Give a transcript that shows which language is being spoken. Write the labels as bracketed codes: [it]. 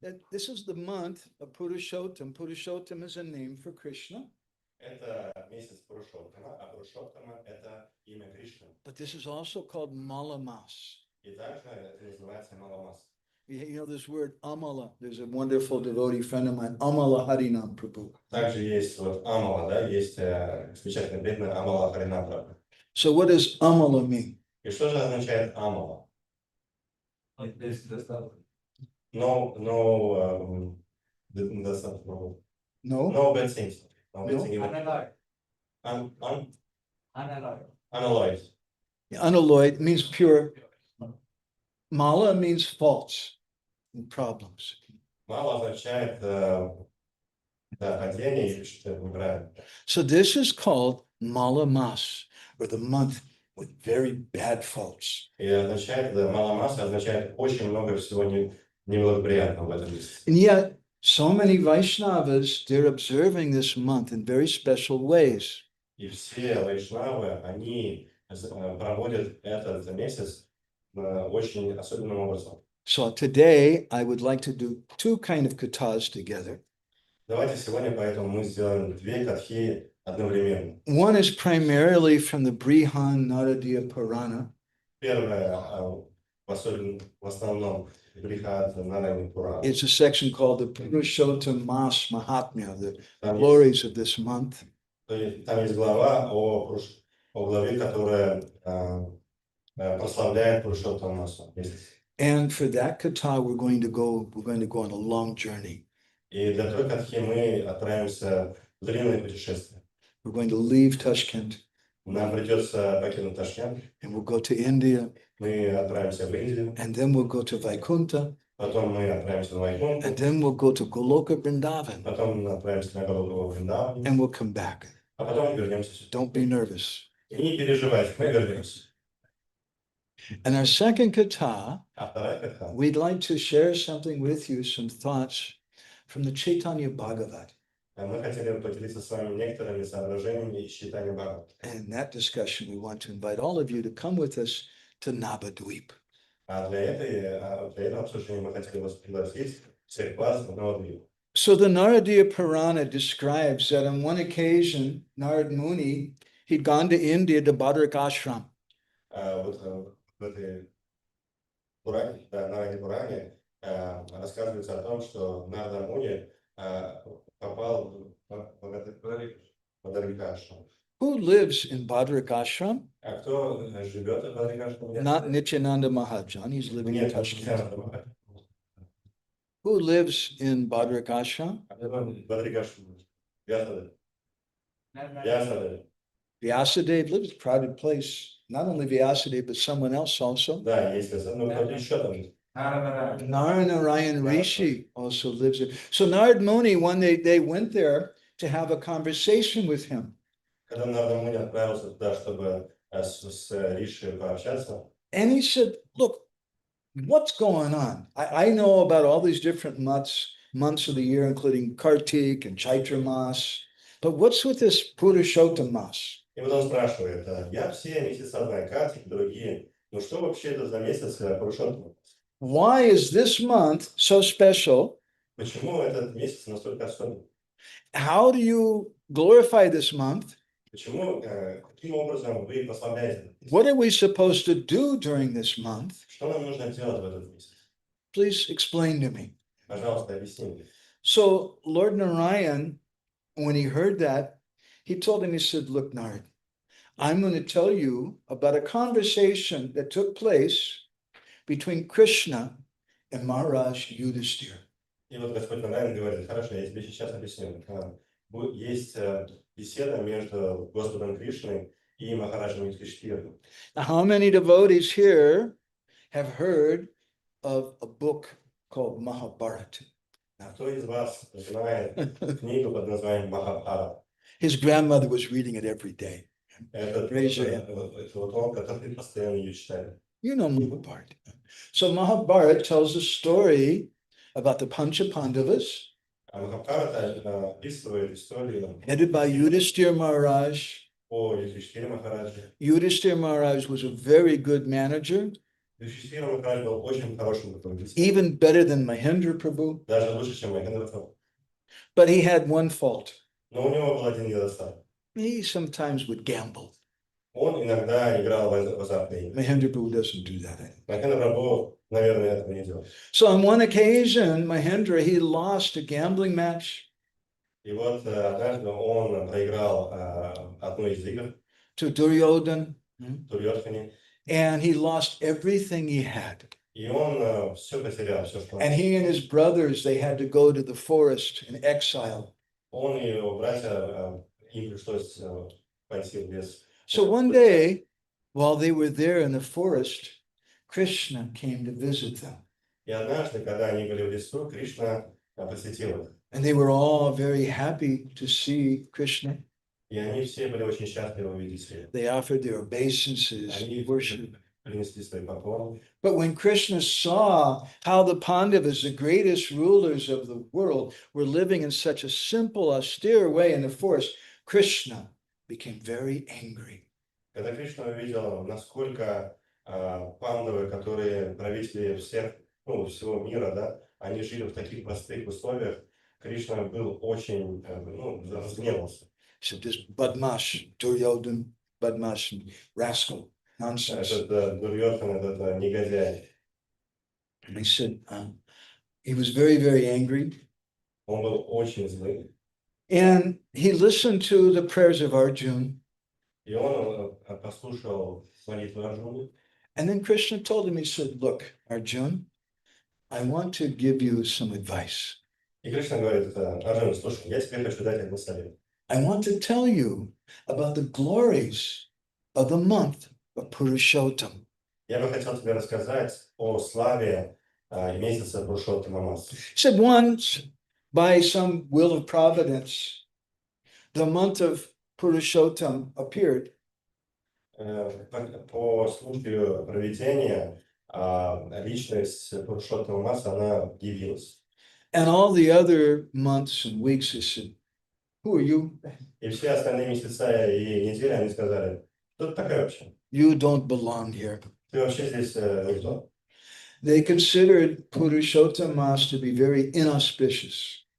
[en] This is the month of Purushottam. Purushottam is a name for Krishna. [ru] Это месяц Пурушоттама, а Пурушоттама — это имя Кришны. [en] But this is also called Mala Mas. [ru] И также это называется Маламас. [en] You know this word Amala. There's a wonderful devotee friend of mine, Amala Harinam Prabhu. [ru] Также есть вот Амала, да, есть замечательный бедный Амала Харинапра. [en] So what does Amala mean? [ru] И что же означает Амала? [en] No, that's not wrong. No? No bad things. No bad No? thing. Unalloyed. Unalloyed. Unalloyed means pure. Mala means faults and problems. [ru] Мало означает падение и что-то неправильно. [en] So this is called Mala Mas, or the month with very bad faults. [ru] И означает, Маламаса означает очень много всего неблагоприятного в этом месяце. [en] And yet, so many Vaishnavas, they're observing this month in very special ways. [ru] И все вайшнавы, они проводят этот месяц очень особенным образом. [en] So today, I would like to do two kind of kathas together. [ru] Давайте сегодня поэтому мы сделаем две катхи одновременно. [en] One is primarily from the Brihan Naradiya Purana, [ru] Первое, в основном, Брихат Нарайна Пурана. [en] it's a section called the Purushottam Mas Mahatmya, the [ru] Там [en] glories of this month. [ru] есть глава о главе, которая прославляет Пурушоттам Масу. [en] And for that katha, we're going to go on a long journey. [ru] И для той катхи мы отправимся в длинное путешествие. [en] We're going to leave Tashkent. [ru] Нам придется покинуть Ташкент, [en] and we'll go to India, [ru] мы отправимся в Индию, [en] and then we'll go to Vaikunta, [ru] потом мы отправимся в Вайкунтху, [en] and then we'll go to Goloka Vrindavan, [ru] потом отправимся на Голубого Вриндавана, [en] and we'll come back. [ru] а потом вернемся сюда. [en] Don't be nervous. [ru] И не переживайте, мы вернемся. [en] And our second kata, [ru] А вторая катха. [en] we'd like to share something with you, some thoughts from the Chaitanya Bhagavat. [ru] Мы хотели бы поделиться с вами некоторыми соображениями из читания Бхагавата. [en] And in that discussion, we want to invite all of you to come with us to Navadvip. [ru] А для этого обсуждения мы хотели вас пригласить всех вас в Новодвип. [en] So the Naradiya Purana describes that on one occasion, Narad Muni, he'd gone to India to Bhadrak Ashram. [ru] Вот в этой Пуране, да, Наране Пуране рассказывается о том, что Нарада Муни попал в Бадарикашу. [en] Who lives in Bhadrak Ashram? [ru] А кто живет в Бадарикашу? [en] Not Nityananda Mahajan, he's living in [ru] Нет, [en] Tashkent. Who lives in Bhadrak Ashram? [ru] Бадарикашу. Вясадев. [en] Vyasadeva lives, crowded place. Not only Vyasadeva, but someone else also. [ru] Да, есть Вясадев, но кто-то еще там. [en] Naranarayan Rishi also lives there. So Narad Muni, when they went there to have a conversation with him. [ru] Когда Нарада Муни отправился туда, чтобы с Риши пообщаться, [en] And he said, look, what's going on? I know about all these different months of the year, including Kartik and Chaitra Mas, but what's with this Purushottam Mas? [ru] и вот он спрашивает, я все месяца знаю, Картик, другие, ну что вообще это за месяц Пурушоттама? [en] Why is this month so special? [ru] Почему этот месяц настолько особенный? [en] How do you glorify this month? [ru] Почему, каким образом вы прославляете? [en] What are we supposed to do during this month? [ru] Что нам нужно делать в этот месяц? [en] Please explain to me. [ru] Пожалуйста, объясни мне. [en] So Lord Narayan, when he heard that, he told him, he said, look, Narad, I'm going to tell you about a conversation that took place between Krishna and Maharaj Yudhishthira. [ru] И вот Господь Нараян говорит, хорошо, я тебе сейчас объясню. Есть беседа между Господом Кришной и Махараджем Юдхиштирой. [en] Now, how many devotees here have heard of a book called Mahabharata? [ru] Кто из вас знает книгу под названием Махабхарата? [en] His grandmother was reading it every day. [ru] Это вот он, который постоянно ее читает. [en] You know Mahabharata. So Mahabharata tells a story about the Pancha Pandavas, [ru] А Махабхарата описывает историю [en] headed by Yudhishthira Maharaj. [ru] о Юдхиштире Махараджи. [en] Yudhishthira Maharaj was a very good manager, [ru] Юдхиштира Махарадж был очень хорошим руководителем, [en] even better than Mahendra Prabhu, [ru] даже лучше, чем Махендра Прабху. [en] but he had one fault. [ru] Но у него был один недостаток. [en] He sometimes would gamble. [ru] Он иногда играл в азартные игры. [en] Mahendra Prabhu doesn't do that anymore. [ru] Махендра Прабху, наверное, этого не делал. [en] So on one occasion, Mahendra, he lost a gambling match [ru] И вот однажды он проиграл одну из игр [en] to Duryodhan, [ru] в Дурьёдхане, [en] and he lost everything he had. [ru] и он все потерял, все, что [en] And he and his brothers, they had to go to the forest in exile. [ru] он и его братья, им пришлось пойти в лес. [en] So one day, while they were there in the forest, Krishna came to visit them. [ru] И однажды, когда они были в лесу, Кришна посетил их. [en] And they were all very happy to see Krishna. [ru] И они все были очень счастливы увидеть его. [en] They offered their obeisances, [ru] Они [en] worship. [ru] принесли свои поклоны. [en] But when Krishna saw how the Pandavas, the greatest rulers of the world, were living in such a simple, austere way in the forest, Krishna became very angry. [ru] Когда Кришна увидел, насколько пандавы, которые правители всего мира, да, они жили в таких простых условиях, Кришна был очень, разгневался. [en] So this Badmash, Duryodhan, Badmash, rascal, nonsense. [ru] Этот Дурьёдхан, этот негодяй, [en] And he said, he was very, very angry. [ru] он был очень злый. [en] And he listened to the prayers of Arjuna. [ru] И он послушал молитву Арджуны. [en] And then Krishna told him, he said, look, Arjuna, I want to give you some advice. [ru] И Кришна говорит, Арджуна, слушай, я тебе хочу дать один совет. [en] I want to tell you about the glories of the month of Purushottam. [ru] Я бы хотел тебе рассказать о славе месяца Пурушоттама Масы. [en] He said once, by some will of providence, the month of Purushottam appeared. [ru] По случаю проведения личность Пурушоттама Масы, она явилась. [en] And all the other months and weeks, he said, who are you? [ru] И все остальные месяца и недели, они сказали, кто ты такая вообще? [en] You don't belong here. [ru] Ты вообще здесь никто. [en] They considered Purushottam Mas to be very inauspicious.